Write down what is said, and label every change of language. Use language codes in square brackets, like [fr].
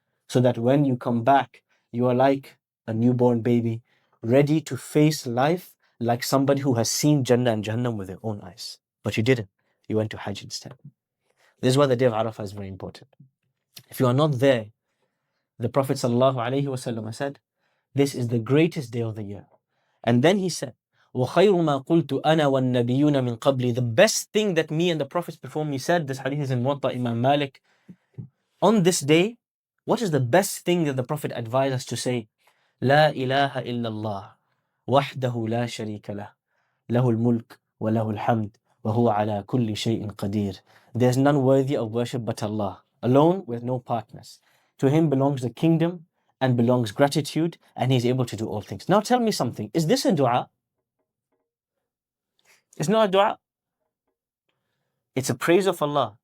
[en] So that when you come back, you are like a newborn baby, ready to face life like somebody who has seen Jannah and Jahannam with their own eyes. But you didn't. You went to Hajj instead. This is why the day of Arafah is very important. If you are not there, the Prophet ﷺ said, this is the greatest day of the year. And then he said, [ar] وَخَيْرُ مَا قُلْتُ أَنَا وَالنَّبِيُّونَ مِنْ قَبْلِ. [en] The best thing that me and the prophets before me said, this hadith is in Muwatta Imam Malik. On this day, what is the best thing that the Prophet advised us to say? [ar] لا إله إلا الله وحده لا شريك له له الملك وله الحمد وهو على كل شيء قدير. [en] There's none worthy of worship but Allah, alone with no partners. To Him belongs the kingdom and belongs gratitude, and He is able to do all things. Now tell me something. Is this a dua? It's not a dua. It's a praise of Allah.